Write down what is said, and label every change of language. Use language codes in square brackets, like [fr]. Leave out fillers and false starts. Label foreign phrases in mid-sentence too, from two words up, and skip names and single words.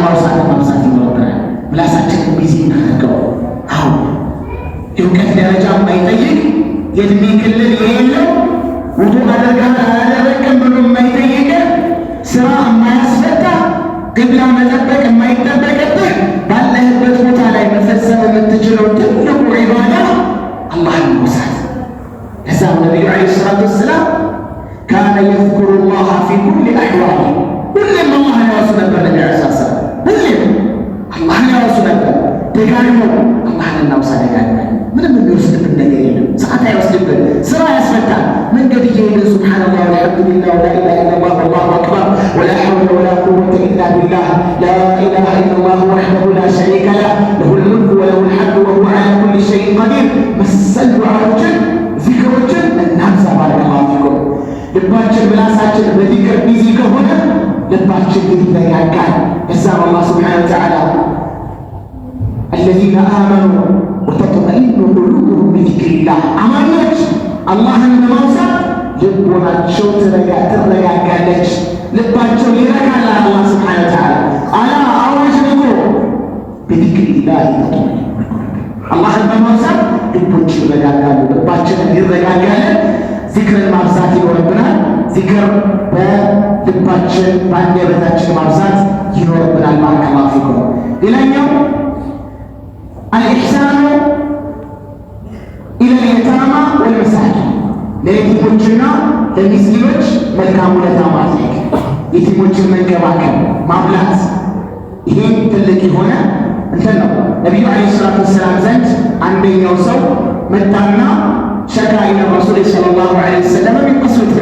[am] ማውሳት ይኖርብናል። ምላሳችንን ቢዚ እናደርገው። አዎ የእውቀት ደረጃ የማይጠይቅ የእድሜ ክልል የሌለው ውዱእ አደርጋለሁ አላደረግም ብሎ የማይጠይቅ ስራ የማያስፈታ ግብላ መጠበቅ የማይጠበቅብህ ባለህበት ቦታ ላይ መፈጸም የምትችለው ትልቁ ዒባዳ አላህን መውሳት። ለዛም ነቢዩ [ar] عليه الصلاة والسلام في كل أحواله. [am] ሁሌም አላህን ያወሱ ነበር ነቢ [ar] عليه سلام። [am] ሁሌም አላህን ያወሱ ነበር ደጋግመው። አላህን እናውሳ ደጋግመን። ምንም የሚወስድብን ነገር የለም። ሰዓት አይወስድብን፣ ስራ ያስፈታል። መንገድ እየሄድን [ar] سبحان الله والحمد لله ولا إله إلا الله والله أكبر ولا حول ولا قوة إلا بالله لا إله إلا الله وحده لا شريك له له الملك وله الحمد وهو على كل شيء قدير [am] መሰል ዱዓዎችን ዚክሮችን እናብዛ። [ar] بارك الله فيكم። [am] ልባችን ምላሳችን በዚክር ቢዚ ከሆነ ልባችን ይረጋጋል። እዛም አላህ [ar] سبحانه وتعالى الذين آمنوا وتطمئن قلوبهم بذكر الله [am] አማኞች አላህን በማውሳት ልቦናቸው ትረጋጋለች፣ ልባቸው ይረጋል። አላህ [ar] سبحانه وتعالى [am] አላ አዋጅ ደግሞ [ar] بذكر الله [am] አላህን በማውሳት ልቦች ይረጋጋሉ፣ ልባችን ይረጋጋል። ዚክርን ማብዛት ይኖርብናል። ዚክር በልባችን በአንደበታችን ማብዛት ይኖርብናል። [ar] بارك الله فيكم። [am] ሌላኛው [ar] الإحسان إلى اليتامى والمساكين [am] ለየቲሞችና ለሚስኪኖች መልካም ውለታ ማድረግ፣ የቲሞችን መንከባከብ፣ ማብላት። ይሄም ትልቅ የሆነ እንትን ነው። ነቢዩ [ar] عليه الصلاة والسلام [am] ዘንድ አንደኛው ሰው መጣና [ar] شكا إلى الرسول صلى الله عليه وسلم من قسوة